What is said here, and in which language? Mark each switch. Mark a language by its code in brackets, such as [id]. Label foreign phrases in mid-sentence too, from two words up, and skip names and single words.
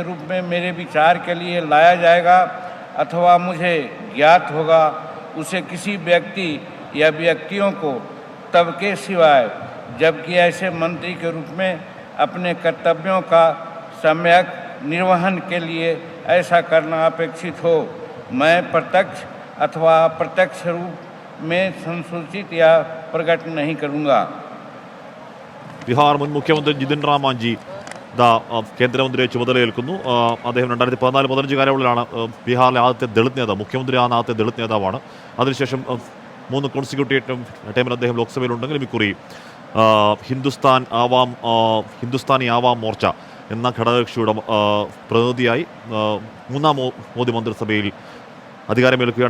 [hi] रूप में मेरे विचार के लिए लाया जाएगा अथवा मुझे ज्ञात होगा उसे किसी व्यक्ति या व्यक्तियों को तब के सिवाय जबकि ऐसे मंत्री के रूप में अपने कर्तव्यों का सम्यक निर्वहन के लिए ऐसा करना अपेक्षित हो मैं प्रत्यक्ष अथवा अप्रत्यक्ष रूप में संसूचित या प्रकट नहीं करूँगा. [ml] ബീഹാർ മുൻ മുഖ്യമന്ത്രി ജിതിൻ റാം മാഞ്ചി കേന്ദ്രമന്ത്രിയെ ചുമതലയേൽക്കുന്നു. അദ്ദേഹം 2014-15 കാലയളവിലാണ് ബീഹാറിലെ ആദ്യത്തെ ദളിത് നേതാവ്, മുഖ്യമന്ത്രിയാണ് ആദ്യത്തെ ദളിത് നേതാവാണ്. അതിനുശേഷം 3 കോൺസിക്യൂട്ടീവ് ടൈമിൽ അദ്ദേഹം ലോക്സഭയിലുണ്ടെങ്കിലും ഇക്കുറി ഹിന്ദുസ്ഥാനി ആവാം മോർച്ച എന്ന ഘടകകക്ഷിയുടെ പ്രതിനിധിയായി 3-ാം മോദി മന്ത്രിസഭയിൽ അധികാരമേൽക്കുകയാണ്.